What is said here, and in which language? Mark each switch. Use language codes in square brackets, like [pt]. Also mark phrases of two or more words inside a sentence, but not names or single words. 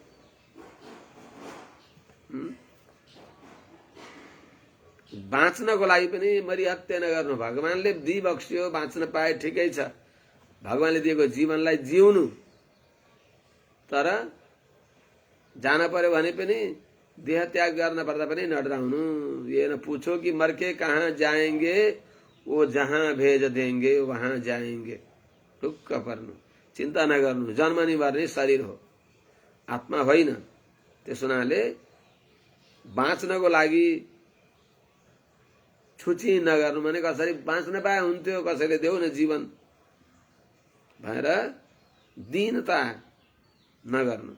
[ne] बाँच्नको लागि पनि मरिहत्या नगर्नु। भगवानले दिइबक्स्यो, बाँच्न पाए ठिकै छ, भगवानले दिएको जीवनलाई जिउनु। तर जान पर्यो भने पनि देह त्याग गर्न पर्दा पनि नडराउनु। [hi] ये न पूछो कि मर के कहाँ जाएंगे, वो जहाँ भेज देंगे वहाँ जाएंगे। [ne] ढुक्क पर्नु, चिन्ता नगर्नु। जन्मने मर्ने शरीर हो, आत्मा होइन। त्यस हुनाले बाँच्नको लागि छुची नगर्नु। भने कसरी बाँच्न पाए हुन्थ्यो, कसैले देऊ न जीवन भनेर दीनता नगर्नु।